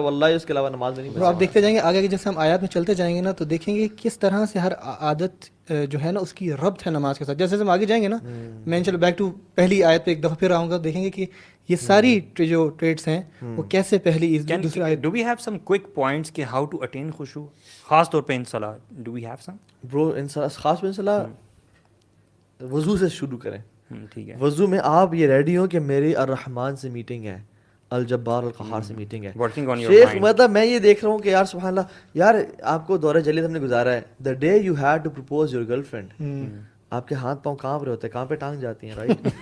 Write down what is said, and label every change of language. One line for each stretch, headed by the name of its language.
Urdu: واللہ اس کے علاوہ نماز میں نہیں ملے گا. آپ دیکھتے جائیں گے آگے جیسے ہم آیات میں چلتے جائیں گے نا, تو دیکھیں گے کس طرح سے ہر عادت جو ہے نا اس کی ربط ہے نماز کے ساتھ. جیسے ہم آگے جائیں گے نا, میں چلو بیک ٹو پہلی آیت پہ ایک دفعہ پھر آؤں گا, دیکھیں گے کہ یہ ساری جو ٹریٹس ہیں وہ کیسے پہلی دوسری آیت.
English: Do we have some quick points کہ how to attain خشوع
Urdu: خاص طور پہ
English: ان صلاح؟ Do we have some?
Urdu: برو خاص میں صلاح وضو سے شروع کریں. ٹھیک ہے. وضو میں آپ یہ ریڈی ہو کہ میری الرحمن سے میٹنگ ہے, الجبار القہار سے میٹنگ ہے.
English: Working on your
Urdu: Sheikh
English: mind.
Urdu: مطلب میں یہ دیکھ رہا ہوں کہ یار سبحان اللہ, یار آپ کو دورہ جلیل ہم نے گزارا ہے.
English: the day you had to propose your girlfriend,
Urdu: آپ کے ہاتھ پاؤں کانپ رہے ہوتے ہیں, کہاں پہ ٹانگ جاتی ہیں, رائٹ.